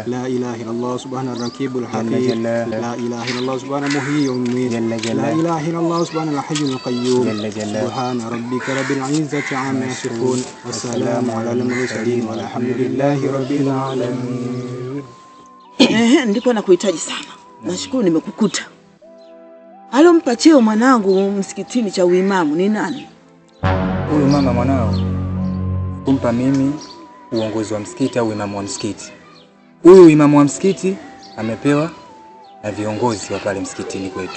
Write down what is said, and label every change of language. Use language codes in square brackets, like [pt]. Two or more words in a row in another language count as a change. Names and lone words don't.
[ar] لا إله إلا الله سبحان الركيب الحكيم. لا إله إلا الله سبحان المحيي والمميت. لا إله إلا الله سبحان الحي القيوم. سبحان ربك رب العزة عما يصفون والسلام على المرسلين والحمد لله رب العالمين. [sw] Ndipo nakuhitaji sana. Nashukuru nimekukuta. Alompa cheo mwanangu msikitini cha uimamu ni nani? Huyu mama mwanao kumpa mimi uongozi wa msikiti au imamu wa msikiti. Huyu imamu wa msikiti amepewa na viongozi wa pale msikitini kwetu.